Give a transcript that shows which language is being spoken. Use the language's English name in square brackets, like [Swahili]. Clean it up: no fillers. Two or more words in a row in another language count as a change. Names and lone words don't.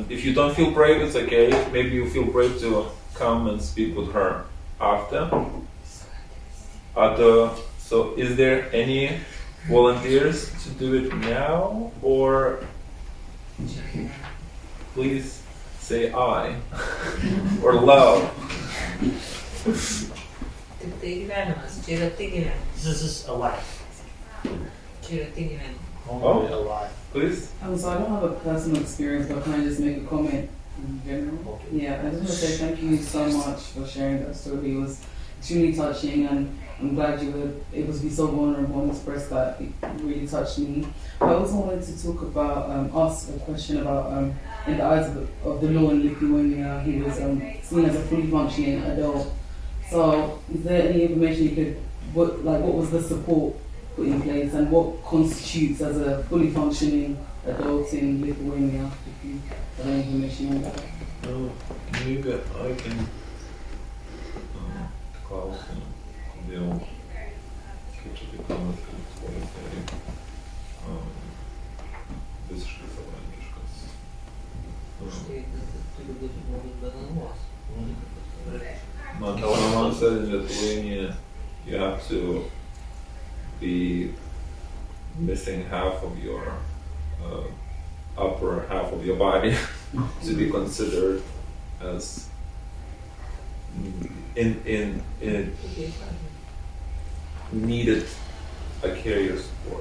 [English] If you don't feel brave, it's okay. Maybe you feel brave to come and speak with her after. So is there any volunteers to do it now, or please say I or love? [Lithuanian] Tik tai gyvenimas, čia yra tai gyvenimas. [English] This is alive. [Lithuanian] Čia yra tai gyvenimas. [English] Only alive. Please. So I don't have a personal experience, but can I just make a comment in general? Okay. Yeah, I just want to say thank you so much for sharing that story. It was extremely touching, and I'm glad you were able to be so vulnerable and express that. It really touched me. I also wanted to talk about, ask a question about, in the eyes of the law in Lithuania, he was seen as a fully functioning adult. So is there any information you could, what was the support put in place, and what constitutes as a fully functioning adult in Lithuania? If you have any information on that. Maybe I can [Lithuanian] klausti, kodėl kaip čia tai kalbant, kad Lietuvoje tai visiškai savarankiškas Štai tas turi būti žmogus be galvos. [English] My mom said in Lithuania you have to be missing half of your upper half of your body to be considered as in needed a carrier support.